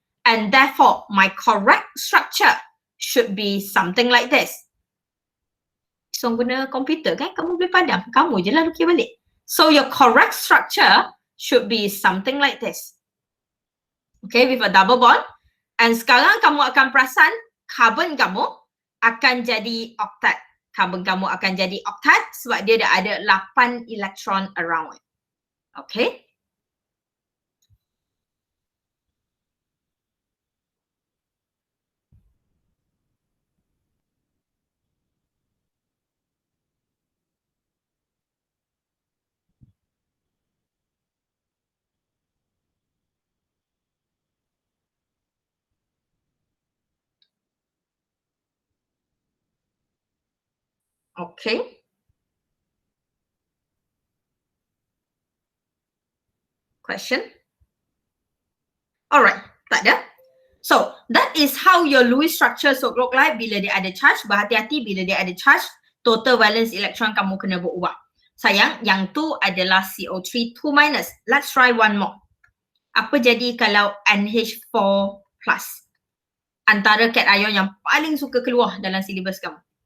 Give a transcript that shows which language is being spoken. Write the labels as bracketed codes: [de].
[en] And therefore, my correct structure should be something like this. [ms] So guna komputer kan, kamu boleh padam. Kamu je lah lukis balik. [en] So your correct structure should be something like this. Okay, with a double bond. [ms] And sekarang kamu akan perasan carbon kamu akan jadi oktat. Carbon kamu akan jadi oktat sebab dia dah ada 8 elektron [en] around it. [ms] Okay. [en] Okay. Question? Alright, [ms] tak ada. [en] So, that is how your Lewis structure should look like [ms] bila dia ada charge. Berhati-hati bila dia ada charge, total valence elektron kamu kena berubah. Sayang, yang tu adalah CO3 2 minus. [en] Let's try one more. [ms] Apa jadi kalau NH4 plus? Antara cation yang paling suka keluar dalam silibus kamu.